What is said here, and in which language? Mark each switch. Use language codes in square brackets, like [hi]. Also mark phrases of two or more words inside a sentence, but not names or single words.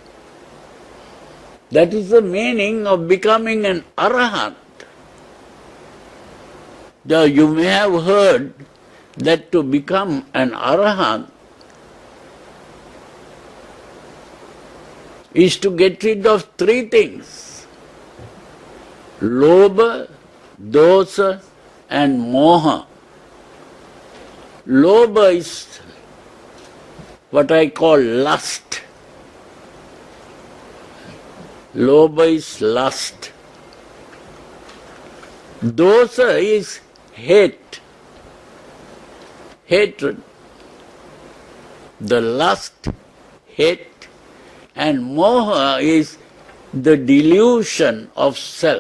[en] That is the meaning of becoming an Arahant. Now, you may have heard that to become an Arahant is to get rid of 3 things. [pi] Lobha, dosa and moha. [en] Lobha is what I call lust. Lobha is lust. Dosa is hate, hatred. The lust, hate, and moha is the delusion of self.